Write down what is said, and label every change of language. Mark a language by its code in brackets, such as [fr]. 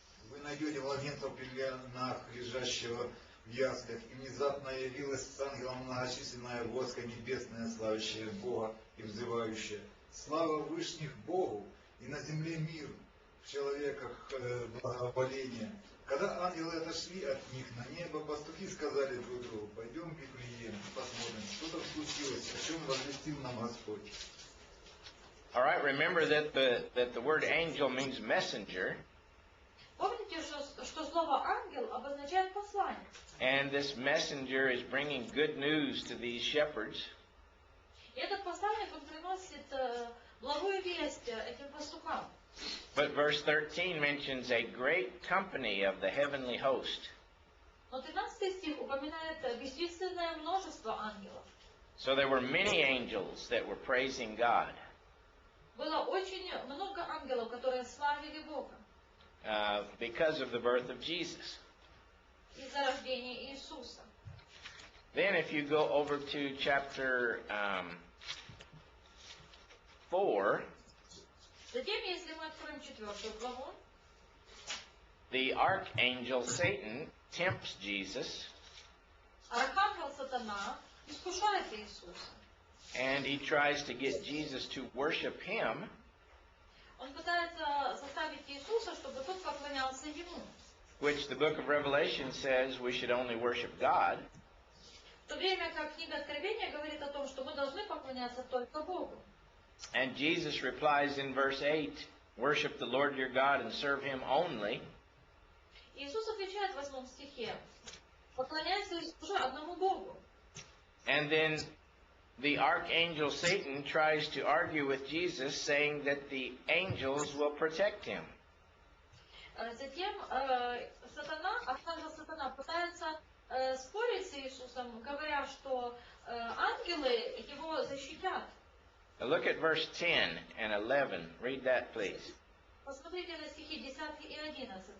[ru] Вы найдете младенца в пеленах, лежащего в яслях, и внезапно явилась с ангелом многочисленная войска небесная, славящая Бога и взывающая: слава вышних Богу, и на земле мир, в человеках благоволение. Когда ангелы отошли от них на небо, пастухи сказали друг другу: пойдем в Вифлеем и посмотрим, что там случилось, о чем возвестил нам Господь. [en] All right, remember that the word angel means messenger. [ru] Помните, что слово ангел обозначает посланник? [en] And this messenger is bringing good news to these shepherds. [ru] И этот посланник, он приносит благую весть этим пастухам. [en] But verse 13 mentions a great company of the heavenly host. [ru] Но 13 стих упоминает бесчисленное множество ангелов. [en] So there were many angels that were praising God. [ru] Было очень много ангелов, которые славили Бога. [en] Because of the birth of Jesus. [ru] Из-за рождения Иисуса. [en] Then if you go over to chapter 4, [ru] Затем, если мы откроем 4 главу, [en] the archangel Satan tempts Jesus, [ru] архангел Сатана искушает Иисуса. [en] and he tries to get Jesus to worship him. [ru] Он пытается заставить Иисуса, чтобы тот поклонялся Ему. [en] Which the book of Revelation says we should only worship God. [ru] В то время как книга Откровения говорит о том, что мы должны поклоняться только Богу. [en] And Jesus replies in verse 8, worship the Lord your God and serve him only. [ru] Иисус отвечает в 8 стихе: поклоняйся и служи одному Богу. [en] And then the archangel Satan tries to argue with Jesus, saying that the angels will protect him. [ru] Затем архангел Сатана пытается спорить с Иисусом, говоря, что ангелы его защитят. [en] Now look at verse 10 and 11. Read that, please. [ru] Посмотрите на стихи 10 и 11.